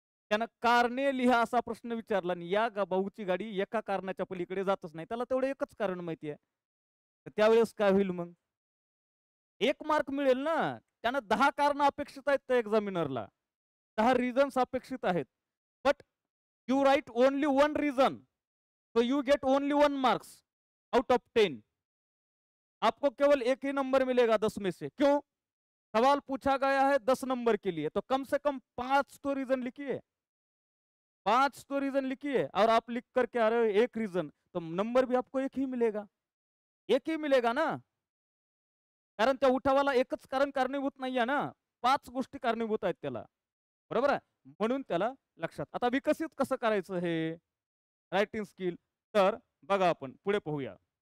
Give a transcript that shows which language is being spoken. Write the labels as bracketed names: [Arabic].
[Marathi] त्यानं कारणे लिहा असा प्रश्न विचारला आणि या भाऊची गाडी एका कारणाच्या पलीकडे जातच नाही, त्याला तेवढं एकच कारण माहिती आहे. तर त्यावेळेस काय होईल मग? 1 मार्क मिळेल ना. त्यानं 10 कारण अपेक्षित आहेत त्या एक्झामिनरला, 10 रिझन्स अपेक्षित आहेत. [English] But you write only 1 reason, तो you get only 1 marks out of 10. [Hindi] आपको केवल एक ही नंबर मिलेगा 10 में से. क्यों? सवाल पूछा गया है 10 नंबर के लिए, तो कम से कम 5 तो रीजन लिखिए, 5 तो रीजन लिखिए. और आप लिख करके आ रहे हो एक रीजन, तो नंबर भी आपको एक ही मिलेगा. एक ही मिलेगा ना. [Marathi] कारण त्या उठावाला एकच कारण कारणीभूत नाहीये ना, 5 गोष्टी कारणीभूत आहेत त्याला. बरोबर आहे? म्हणून त्याला लक्षात. आता विकसित कसं करायचं हे रायटिंग स्किल? तर बघा आपण पुढे पाहूया.